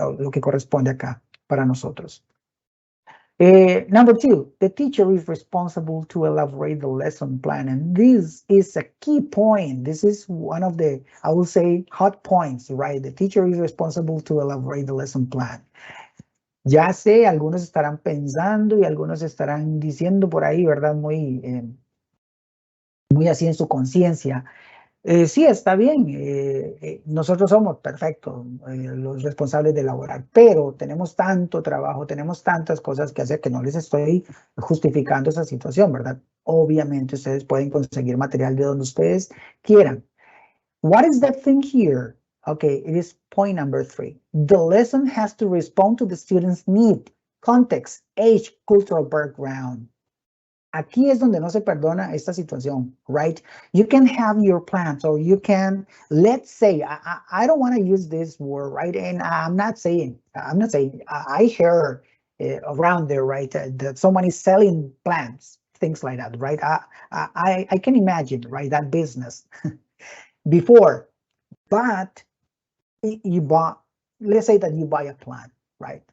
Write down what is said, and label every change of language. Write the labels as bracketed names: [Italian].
[Spanish] Lo que corresponde acá para nosotros. [English] Number 2, the teacher is responsible to elaborate the lesson plan. And this is a key point. This is one of the, I will say, hot points, right? The teacher is responsible to elaborate the lesson plan. [Spanish] Ya sé, algunos estarán pensando y algunos estarán diciendo por ahí, ¿verdad? Muy así en su conciencia. Sí, está bien, nosotros somos perfectos, los responsables de elaborar, pero tenemos tanto trabajo, tenemos tantas cosas que hacer que no les estoy justificando esa situación, ¿verdad? Obviamente ustedes pueden conseguir material de donde ustedes quieran. [English] What is the thing here? Okay, it is point number 3. The lesson has to respond to the student's need, context, age, cultural background. [Spanish] Aquí es donde no se perdona esta situación, right? [English] You can have your plans, or you can, let's say, I don't want to use this word, right? And I'm not saying, I hear around there, right, that someone is selling plans, things like that, right? I can imagine, right, that business before, but you buy, let's say that you buy a plan, right?